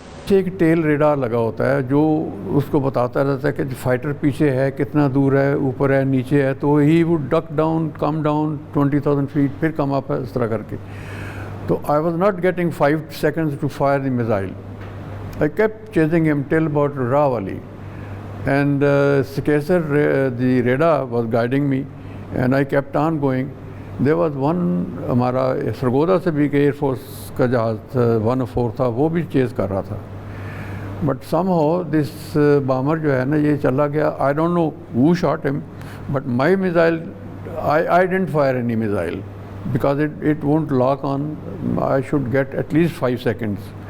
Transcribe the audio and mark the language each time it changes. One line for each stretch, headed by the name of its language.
Urdu: ایک tell radar لگا ہوتا ہے جو اس کو بتاتا رہتا ہے کہ فائٹر پیچھے ہے, کتنا دور ہے, اوپر ہے, نیچے ہے. تو
English: he would duck down, come down 20,000 feet,
Urdu: پھر
English: come up,
Urdu: اس طرح کر کے. تو
English: I was not getting 5 seconds to fire the missile. I kept chasing him till about Rawali, and Skeser, the radar was guiding me, and I kept on going. There was one
Urdu: ہمارا سرگودا سے بھی air force کا جہاز 104 تھا, وہ بھی چیز کر رہا تھا.
English: but somehow this bomber
Urdu: جو ہے نا یہ چلا گیا.
English: I don't know who shot him, but my missile, I didn't fire any missile because it won't lock on. I should get at least 5 seconds.